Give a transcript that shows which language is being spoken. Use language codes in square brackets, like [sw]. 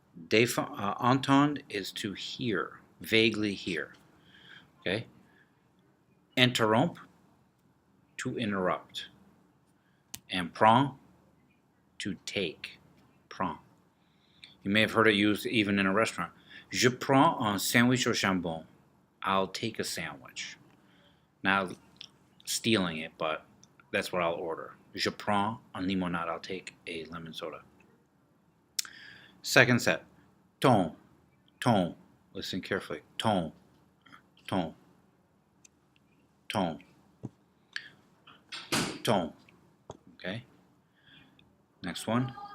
[en] Entend is to hear, vaguely hear. Okay. Interrompt, to interrupt. And prend, to take. Prend. You may have heard it used even in a restaurant. [fr] Je prends un sandwich au jambon. [en] I'll take a sandwich. Not stealing it, but that's what I'll order. [fr] Je prends un limonade. [en] I'll take a lemon soda. Second set. Ton, ton. Listen carefully. Ton, ton, ton, ton. Okay. Next one.